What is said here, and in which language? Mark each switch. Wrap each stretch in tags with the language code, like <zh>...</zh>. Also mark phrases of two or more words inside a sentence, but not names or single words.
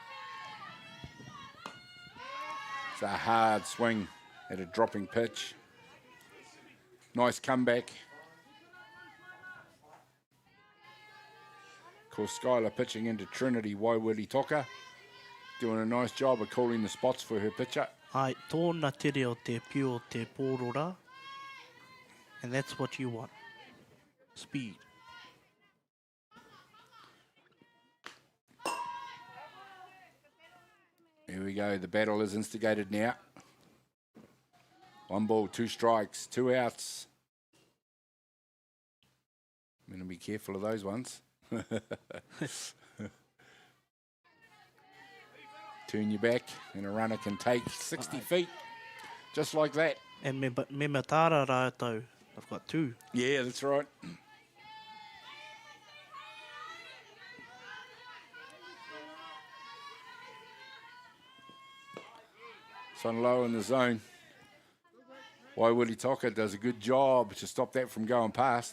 <en>It's a hard swing at a dropping pitch. Nice comeback. Of course, Skylar pitching into Trinity Waiwiri Toka. Doing a nice job of calling the spots for her pitcher.</en> <mi>Ai, tōna tere o te pio o te pōrora.</mi> <en>And that's what you want. Speed. Here we go. The battle is instigated now. 1 ball, 2 strikes, 2 outs. I'm going to be careful of those ones. Turn your back and a runner can take 60 feet. Just like that.</en> <mi>And me tāra rātou.</mi> <en>I've got 2. Yeah, that's right. Sun low in the zone. Waiwiri Toka does a good job to stop that from going past.</en>